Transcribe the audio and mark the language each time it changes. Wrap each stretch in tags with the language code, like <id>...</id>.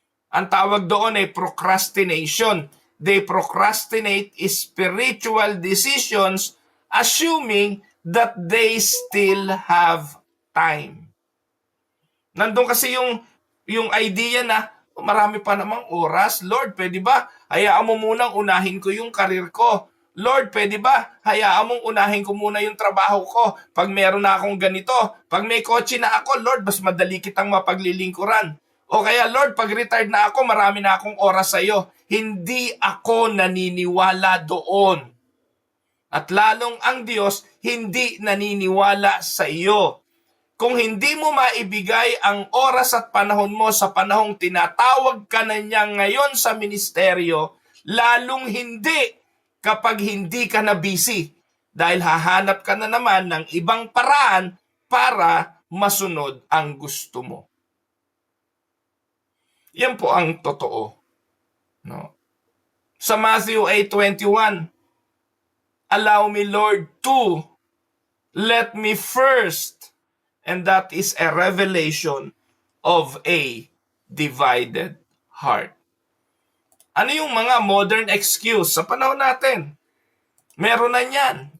<tl>Ang tawag doon ay procrastination.</tl> <en>They procrastinate spiritual decisions assuming that they still have time.</en> <tl>Nandun kasi yung idea na marami pa namang oras. Lord, pwede ba? Hayaan mo munang unahin ko yung karir ko. Lord, pwede ba? Hayaan mong unahin ko muna yung trabaho ko. Pag meron na akong ganito, pag may kotse na ako, Lord, mas madali kitang mapaglilingkuran. O kaya, Lord, pag retired na ako, marami na akong oras sa iyo. Hindi ako naniniwala doon. At lalong ang Diyos, hindi naniniwala sa iyo. Kung hindi mo maibigay ang oras at panahon mo sa panahong tinatawag ka na niya ngayon sa ministeryo, lalong hindi kapag hindi ka na busy. Dahil hahanap ka na naman ng ibang paraan para masunod ang gusto mo. Yan po ang totoo. No?</tl> <en>Sa Matthew 8:21, allow me, Lord, to let me first. And that is a revelation of a divided heart.</en> <tl>Ano yung mga modern excuse sa panahon natin? Meron na yan.</tl>